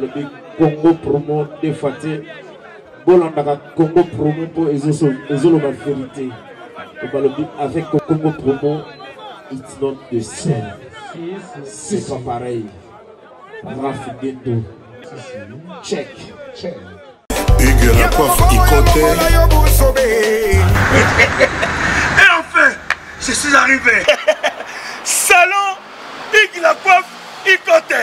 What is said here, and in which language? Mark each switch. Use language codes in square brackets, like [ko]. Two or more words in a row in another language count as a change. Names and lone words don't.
[ln] balobi Congo promo de Faté. Bolandaka Congo promo pour ezoloba vérité. Balobi avec Congo promo, [en] it's not the same. [fr] C'est pas pareil. Rafi check. Hugues la coiffe Ikoté. Et enfin, je suis arrivé. Salon Hugues la coiffe Ikoté.